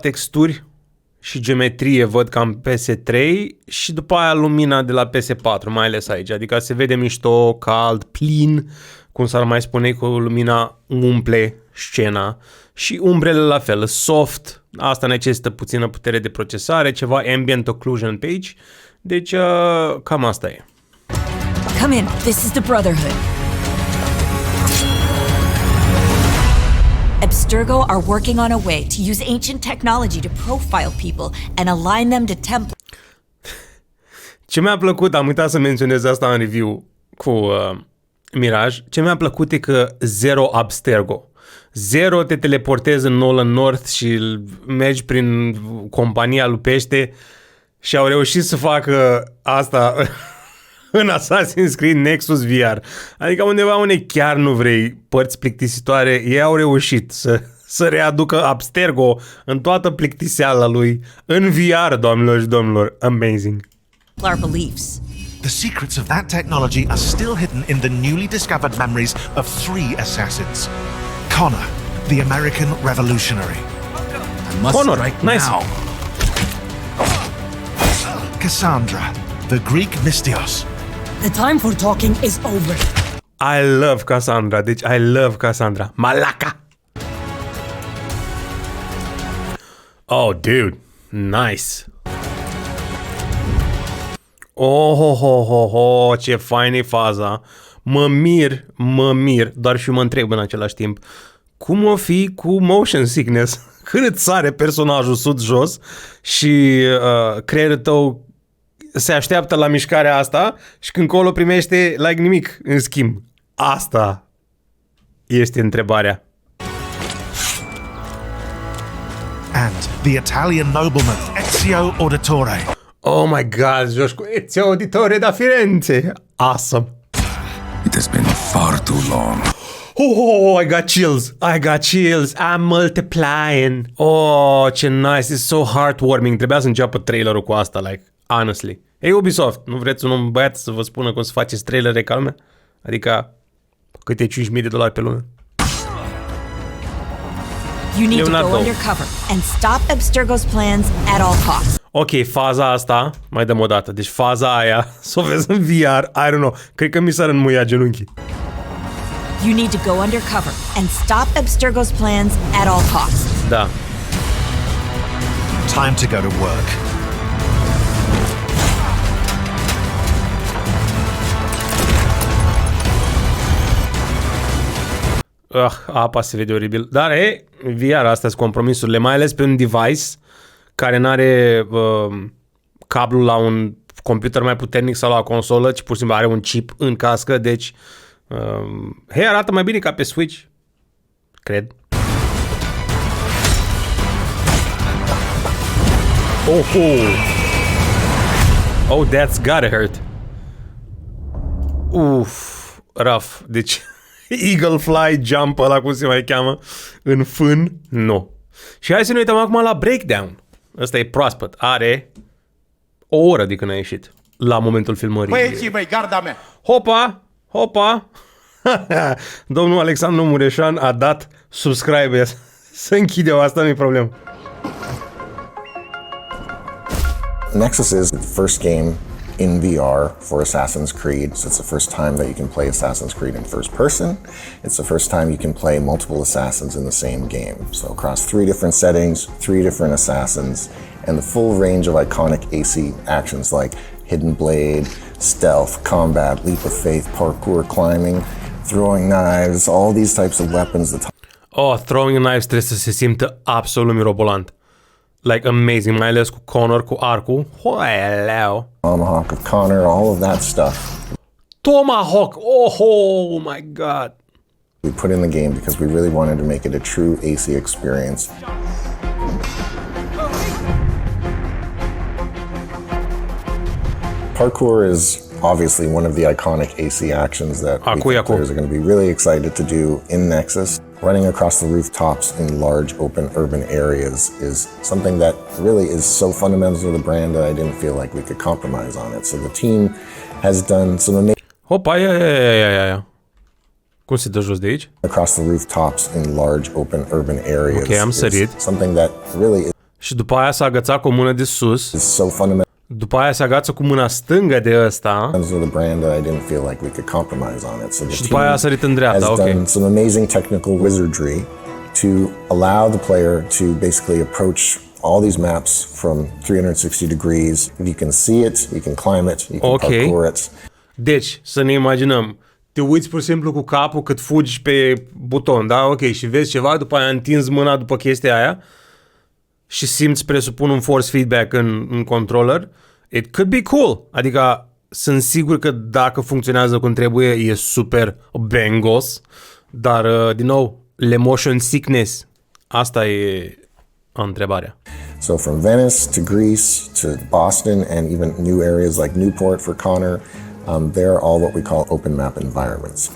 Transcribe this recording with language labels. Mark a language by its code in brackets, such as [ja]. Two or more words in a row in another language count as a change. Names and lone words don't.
[ro] texturi și geometrie, văd cam PS3 și după aia lumina de la PS4, mai ales aici, adică se vede mișto, cald, plin, cum s-ar mai spune, cu lumina umple scena și umbrele la fel, soft, asta necesită puțină putere de procesare, ceva [en] ambient occlusion [ro] pe aici, deci cam asta e. [en] Come in, this is the Brotherhood. Abstergo are working on a way to use ancient technology to profile people and align them to templates. [ro] Ce mi-a plăcut, am uitat să menționez asta în review cu Mirage, ce mi-a plăcut e că zero Abstergo. Zero te teleportezi în Nolan North și mergi prin compania lui Pește și au reușit să facă asta în Assassin's Creed Nexus VR. Adică undeva unde chiar nu vrei părți plictisitoare, ei au reușit să readucă Abstergo în toată plictiseala lui în VR, doamnelor și domnilor. [en] Amazing. Our beliefs. The secrets of that technology are still hidden in the newly discovered memories of 3 assassins. Connor, the American revolutionary. I must strike now. Cassandra, the Greek Mystios. The time for talking is over. I love Cassandra, deci I love Cassandra. Malaca! Oh, dude. Nice. [ro] Oh, ce fain e faza. Mă mir, doar și mă întreb în același timp. Cum o fi cu [en] motion sickness? [ro] Când îți sare personajul sus-jos și creierul tău se așteaptă la mișcarea asta și când colo primește like nimic în schimb. Asta este întrebarea. [en] And the Italian nobleman Ezio Auditore. Oh my god, [ro] joci cu Ezio Auditore da Firenze. Awesome. [en] It has been far too long. Oh, I got chills. I'm multiplying. Oh, ce nice. It's so heartwarming. [ro] Trebuia să înceapă trailerul cu asta, [en] like, honestly. [ro] Hey, Ubisoft, nu vreți un om băiat să vă spună cum să faceți trailere ca lumea? Adică câte $5.000 pe lună? [en] You need to go undercover and stop Abstergo's plans at all costs. [ro] Ok, faza asta, mai dăm o dată. Deci faza aia, să o vezi în VR, [en] I don't know, [ro] cred că mi s-ar înmuia genunchii. You need to go undercover and stop Abstergo's plans at all costs. Da. [en] Time to go to work. [ro] Apa se vede oribil. Dar, VR, astea sunt compromisurile, mai ales pe un device care n-are cablul la un computer mai puternic sau la o consolă, ci pur și simplu are un chip în cască, deci arată mai bine ca pe Switch, cred. [en] Oh, that's gotta hurt. [ro] Rough. Deci Eagle Fly Jump, ăla cum se mai cheamă, în fân, nu. Și hai să ne uităm acum la Breakdown. Ăsta e proaspăt, are o oră de când a ieșit la momentul filmării. Băieții mei, garda mea! Hopa! Domnul Alexandru Mureșan a dat subscribe. Să închidem, asta nu e problemă. [en] Nexus is the first game in VR for Assassin's Creed. So it's the first time that you can play Assassin's Creed in first person. It's the first time you can play multiple assassins in the same game. So across 3 different settings, 3 different assassins, and the full range of iconic AC actions like Hidden Blade, stealth, combat, leap of faith, parkour, climbing, throwing knives, all these types of weapons. Throwing knives [ro] trebuie să se simtă absolut mirobolant. [en] Like amazing, [ro] mai ales cu Connor, cu arcul. Hoaleu. [en] Tomahawk of Connor, all of that stuff. Tomahawk! Oh my god! We put in the game because we really wanted to make it a true AC experience. Parkour is obviously one of the iconic AC actions that we think players are going to be really excited to do in Nexus. Running across the rooftops in large open urban areas is something that really is so fundamental to the brand that I didn't feel like we could compromise on it. So the team has done some amazing... [ro] Hopa, ia. Cum se dă jos de aici? [en] Across the rooftops in large open urban areas. [ro] Ok, am sărit. [en] Something that really is... [ro] Și după aia s-a agățat cu o mână de sus. [en] Is so fundamental. [ro] După aia se agață cu mâna stângă de ăsta. [en] The brand that I didn't feel like we could compromise on it. So the [ro] și după aia a sărit în dreapta, [en] has done some amazing technical wizardry to allow the player to basically approach all these maps from 360 degrees. If you can see it, you can climb it, you can parkour it. [ro] Deci, să ne imaginăm. Te uiți pur și simplu cu capul cât fugi pe buton, da? Ok, și vezi ceva, după aia întinzi mâna după chestia aia și simți, presupun, un [en] force feedback [ro] în controller. [en] It could be cool. [ro] Adică sunt sigur că dacă funcționează cum trebuie e super bangos, dar din nou, le [en] motion sickness. [ro] Asta e întrebarea. [en] So from Venice to Greece to Boston and even new areas like Newport for Connor, they're all what we call open map environments.